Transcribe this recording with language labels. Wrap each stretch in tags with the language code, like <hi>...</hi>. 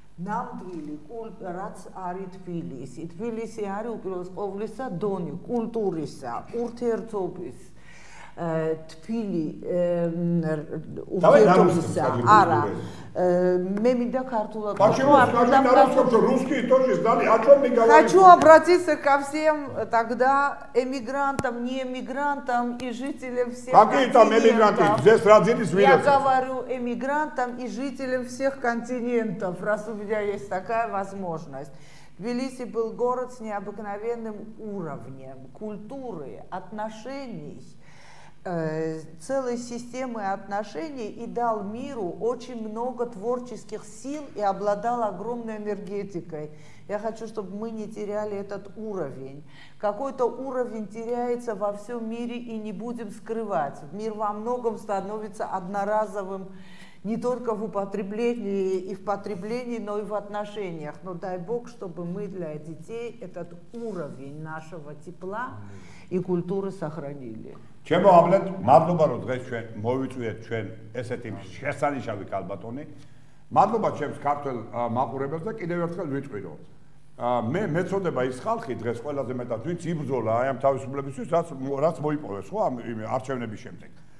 <ka>ნამდვილი რაც არის თბილისი. თბილისი არის უპირველეს ყოვლისა დონე კულტურისა, ურთიერთობის თბილი ურთიერთობისა. არა. მე მინდა картула.</ka> <ru>Хочу обратиться ко всем тогда эмигрантам, не эмигрантам и жителям всех континентов. Я говорю эмигрантам и жителям всех континентов, раз у меня есть такая возможность. Тбилиси был город с необыкновенным уровнем культуры, отношений, целой системы отношений и дал миру очень много творческих сил и обладал огромной энергетикой. Я хочу, чтобы мы не теряли этот уровень. Какой-то уровень теряется во всем мире и не будем скрывать. Мир во многом становится одноразовым не только в употреблении и в потреблении, но и в отношениях. Но дай Бог, чтобы мы для детей этот уровень нашего тепла и культуры сохранили.</ru> <ka>Чем აბლეთ, მადლობა რომ დღეს ჩვენ მოვიწვიეთ ჩვენ ესეთი შესანიშნავი კალბატონი. მადლობა ჩემს ქართველ მაყურებელს და კიდევ ერთხელ ვიტყვი რომ მე მეწოდება ის ხალხი დღეს ყველაზე მეტად ვინც იბრძოლა აი ამ თავისუფლებისთვის რაც მოიპოვეს ხო ამ არჩევნების შემდეგ.</ka>